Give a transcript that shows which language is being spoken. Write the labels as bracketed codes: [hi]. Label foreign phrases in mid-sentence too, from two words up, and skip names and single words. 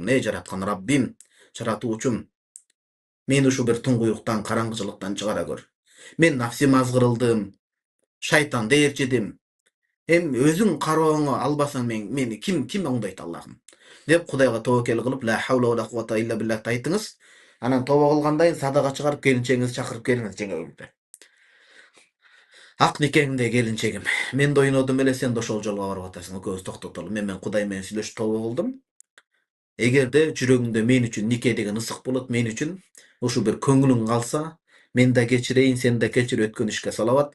[ky] Эй жараткан Раббим, жаратуу үчүн мени ушу бир туңгуюктан, караңгычылыктан чыгара көр. Мен нафсим азгырылдым, шайтанды ээрчидим. Эми өзүң карооңо албасаң мени ким оңдойт Аллахым? Деп Кудайга тобокел кылып, [ar] لا حول ولا قوة إلا بالله айтыңыз. [ky] Анан тоба кылгандан кийин садака чыгарып келинчегиңизди чакырып келиңиз жеңөбүздө. Ак никеңде келинчегим. Мен да ойнодум эле, сен да ошол жолго барып атасың. Экөөбүз токтотолу. Мен Кудай менен сүйлөшүп тоба кылдым. Эгерде жүрөгүңдө мен үчүн нике деген ысык болот, мен үчүн ушу бир көңүлүң калса, мен да кечирейин, сен да кечир, өткөн ишке салават.